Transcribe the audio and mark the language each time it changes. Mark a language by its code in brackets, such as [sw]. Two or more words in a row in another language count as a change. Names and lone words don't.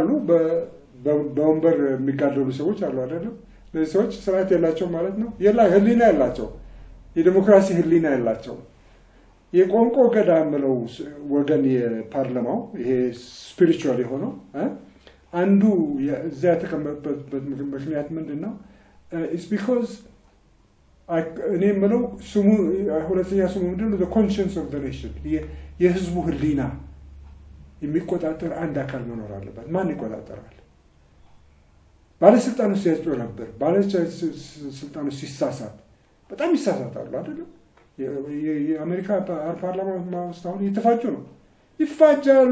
[am] በወንበር የሚጋደሉ ሰዎች አሉ አይደል ለዚህ ሰዎች ስርዓት ያላቸው ማለት ነው ህሊና ያላቸው የዴሞክራሲ ህሊና ያላቸው የቋንቋ ገዳ ምለው ወገን የፓርላማው ይሄ ስፒሪቹዋል የሆነው አንዱ እዛ ተቀመጠበት ምክንያት ምንድነው [en] is because [am] እኔ ምለው ስሙ ሁለተኛ ስሙ ምንድነው [en] the conscience of the nation [am] የህዝቡ ህሊና የሚቆጣጠር አንድ አካል መኖር አለበት ማን ይቆጣጠራል ባለስልጣኖች ሲያጭው ነበር ባለስልጣኖች ሲሳሳት በጣም ይሳሳታሉ አይደል የአሜሪካ ፓርላማ ውስጥ አሁን እየተፋጩ ነው ይፋጃሉ